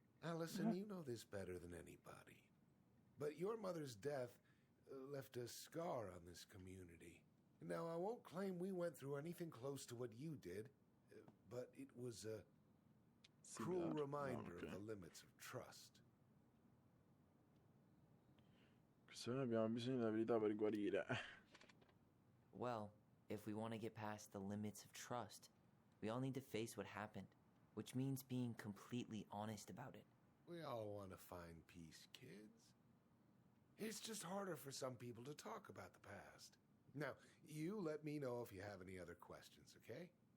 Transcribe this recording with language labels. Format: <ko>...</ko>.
<en>Allison, you know this better than anybody. But your mother's death left a scar on this community. Now, I won't claim we went through anything close to what you did, but it was a cruel reminder of the limits of trust.</en> <it>Se noi abbiamo bisogno della verità per guarire.</it> <en>Well, if we want to get past the limits of trust, we all need to face what happened, which means being completely honest about it. We all want to find peace, kids. It's just harder for some people to talk about the past. Now, you let me know if you have any other questions, okay?</en>